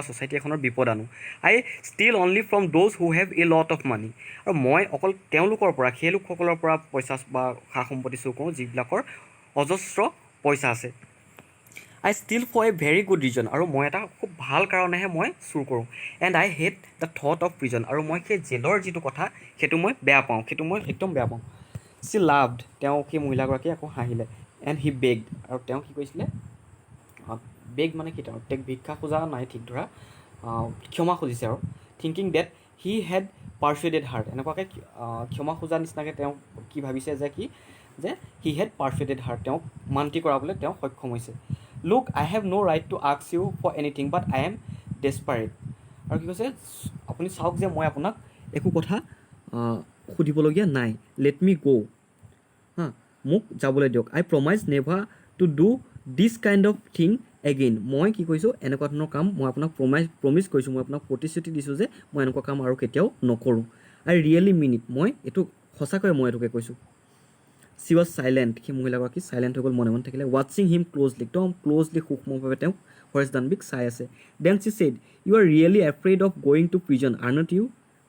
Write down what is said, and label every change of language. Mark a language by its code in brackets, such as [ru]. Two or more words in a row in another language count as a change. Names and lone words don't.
[as] ছ'চাইটি এখনৰ বিপদ আনো [en] I steal only from those who have a lot of money [as] আৰু মই অকল তেওঁলোকৰ পৰা সেই লোকসকলৰ পৰা পইচা বা সা সম্পত্তি চুৰ কৰোঁ যিবিলাকৰ অজস্ৰ পইচা আছে [en] I steal for a very good reason [as] আৰু মই এটা খুব ভাল কাৰণেহে মই চুৰ কৰোঁ [en] and I hate the thought of prison [as] আৰু মই সেই জেলৰ যিটো কথা সেইটো মই বেয়া পাওঁ সেইটো মই একদম বেয়া পাওঁ [en] she laughed [as] তেওঁ সেই মহিলাগৰাকীয়ে আকৌ হাঁহিলে [en] and he begged [as] আৰু তেওঁ কি কৈছিলে বেগ মানে কি তেওঁ ভিক্ষা খোজা নাই ঠিক ধৰা ক্ষমা খুজিছে আৰু [en] thinking that he had persuaded her [as] এনেকুৱাকৈ ক্ষমা খোজা নিচিনাকৈ তেওঁ কি ভাবিছে যে কি যে [en] he had persuaded her [as] তেওঁক মান্তি কৰাবলৈ তেওঁ সক্ষম হৈছে [en] look I have no right to ask you for anything but I am desperate [as] আৰু কি কৈছে আপুনি চাওক যে মই আপোনাক একো কথা সুধিবলগীয়া নাই [en] let me go' [as] হা মোক যাবলৈ দিয়ক [en] I promise never to do this kind of thing again [as] মই কি কৈছোঁ এনেকুৱা ধৰণৰ কাম মই আপোনাক প্ৰমিছ কৰিছোঁ মই আপোনাক প্ৰতিশ্ৰুতি দিছোঁ যে মই এনেকুৱা কাম আৰু কেতিয়াও নকৰোঁ [en] I really mean it [as] মই এইটো সঁচাকৈ মই এইটোকে কৈছোঁ [en] she was silent [as] সেই মহিলাগৰাকী চাইলেণ্ট হৈ গ'ল মনে মনে থাকিলে [en] watching him closely [as] একদম ক্ল'জলি সূক্ষ্মভাৱে তেওঁক হৰেছ দানবীক চাই আছে [en] then she said you are really afraid of going to prison are not you [as] আৰু